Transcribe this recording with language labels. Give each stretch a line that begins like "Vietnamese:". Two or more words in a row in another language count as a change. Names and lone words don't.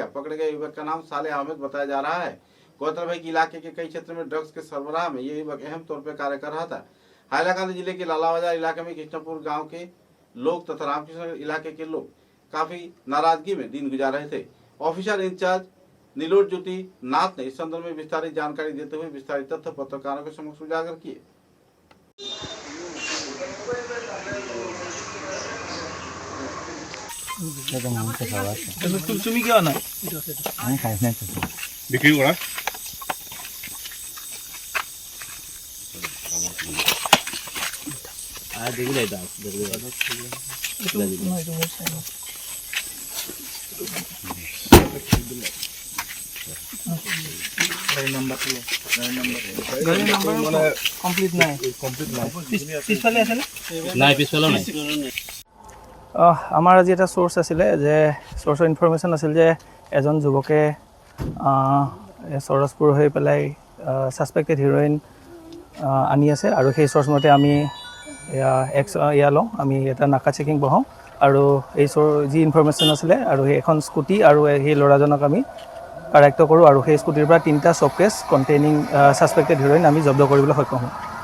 Hindi: पकड़े गए युवक का नाम साले अहमद बताया जा रहा है। गौरतलब है कि इलाके के कई क्षेत्र में ड्रग्स के सरबराह में ये युवक अहम तौर पर कार्य कर रहा था। हाइलाकांदी जिले के लाला बाजार इलाके में कृष्णपुर गांव के लोग तथा रामकृष्ण इलाके के लोग काफी नाराजगी में दिन गुजार रहे थे। ऑफिसर इंचार्ज नीलोट ज्योति नाथ ने इस संदर्भ में विस्तारित जानकारी देते हुए विस्तारित तथ्य पत्रकारों के समक्ष उजागर किए।
Assamese: তুমি কিয় নাই আমি খাই নাই বিক্রি কৰা আর দেখলে দাও গাড়ি নাম্বার মানে কমপ্লিট নাই পিছফালে আছে নাই পিছফালেও নাই আমাৰ আজি এটা সোর্স আছিল যে সোর্সৰ ইনফরমেশন আছিল যে এজন যুৱকে সৰসপুৰ হৈ পেলাই সাসপেক্টেড হিৰোইন আনি আছে আৰু সেই সোর্স মতে আমি লওঁ আমি এটা নাকা চেকিং বহাওঁ আৰু এই যি ইনফরমেশন আছিল আৰু এখন স্কুটি আৰু সেই ল'ৰাজনক আমি কাৰেক্ট কৰোঁ আৰু সেই স্কুটিৰ পৰা 3টা শপকেছ কণ্টেইনিং সাসপেক্টেড হিৰোইন আমি জব্দ কৰিবলৈ সক্ষম হওঁ।